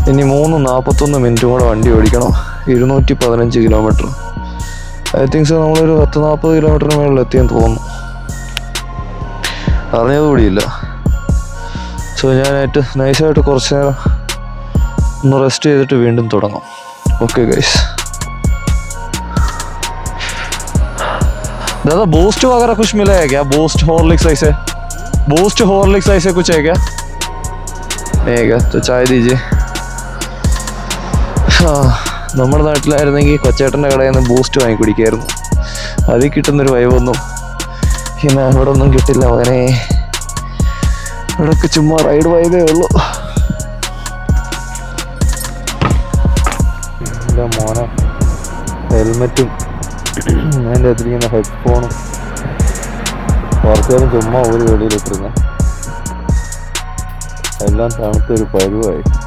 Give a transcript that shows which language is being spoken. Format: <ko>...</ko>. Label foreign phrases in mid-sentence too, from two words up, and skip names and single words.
<ml>ഇനി 3:41 കൂടെ വണ്ടി ഓടിക്കണം. 215 കിലോമീറ്റർ.</ml> <en>I think so</en> <ml>നമ്മളൊരു 10-40 കിലോമീറ്ററിന് മുകളിൽ എത്തിയെന്ന് തോന്നുന്നു. അറിഞ്ഞതുകൂടിയില്ല. സോ ഞാനായിട്ട് നൈസായിട്ട് കുറച്ച് നേരം ഒന്ന് റെസ്റ്റ് ചെയ്തിട്ട് വീണ്ടും തുടങ്ങാം.</ml> <en>okay guys.</en> <hi>दादा बूस्ट वगैरह कुछ मिला है क्या? बूस्ट हॉर्लिक्स ऐसे? बूस्ट हॉर्लिक्स ऐसे कुछ है क्या? नहीं क्या? तो चाय दीजिए.</hi> <ml>നമ്മുടെ നാട്ടിലായിരുന്നെങ്കിൽ കൊച്ചേട്ടൻ്റെ കടയിൽ നിന്ന് ബൂസ്റ്റ് വാങ്ങി കുടിക്കായിരുന്നു. അതിൽ കിട്ടുന്നൊരു വൈബൊന്നും പിന്നെ ഇവിടെ ഒന്നും കിട്ടില്ല മകനെ. ഇവിടെയൊക്കെ ചുമ്മാ</ml> <en>ride vibe</en> <ml>ഉള്ളൂ. എൻ്റെ മോനെ ഹെൽമെറ്റും അതിൻ്റെ അകത്തിരിക്കുന്ന ഹെഡ്ഫോണും കുറച്ചു നേരം ചുമ്മാ ഒരു വെളിയിലിട്ടിരുന്ന എല്ലാം തണുത്തൊരു പരുവായി.</ml>